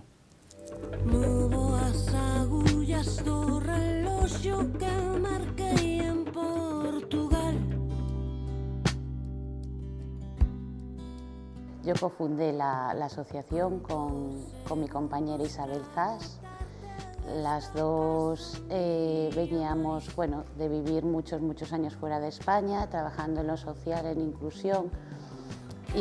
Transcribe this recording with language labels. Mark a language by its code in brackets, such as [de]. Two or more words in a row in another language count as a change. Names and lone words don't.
[gl] Movo as agullas do reloxo que marquei en Portugal. [es] Yo cofundé la asociación con mi compañera Isabel Zas. Las dos veníamos, bueno, de vivir muchos años fuera de España, trabajando en lo social, en inclusión, y